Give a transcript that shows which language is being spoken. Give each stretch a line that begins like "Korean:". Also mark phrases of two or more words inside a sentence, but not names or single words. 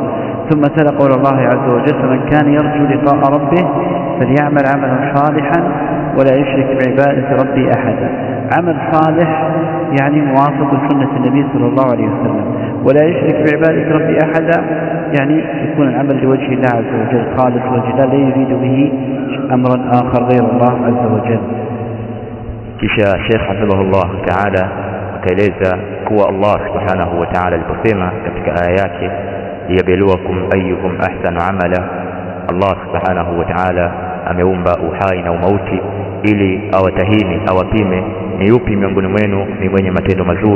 Arabic: ثم تلا قول الله عز وجل: فمن كان يرجو لقاء ربه فليعمل عملا صالحا ولا يشرك بعبادة ربه أحدا. عمل صالح يعني موافق لسنة النبي صلى الله عليه وسلم، ولا يشرك بعبادة ربه أحدا يعني يكون العمل لوجه الله عز وجل خالص وجه الله، لا يريد به أمرا آخر غير الله عز وجل.
Swahili: Kisha Sheikh
Arabic: حفظه الله تعالى
Swahili: akaeleza kuwa
Arabic: الله سبحانه وتعالى
Swahili: aliposema katika aya yake:
Arabic: ليبلوكم أيكم أحسن عملا, الله سبحانه وتعالى
Swahili: ameumba uhai na umauti ili awatahini, awapime ni yupi miongoni mwenu ni mwenye matendo mazuri.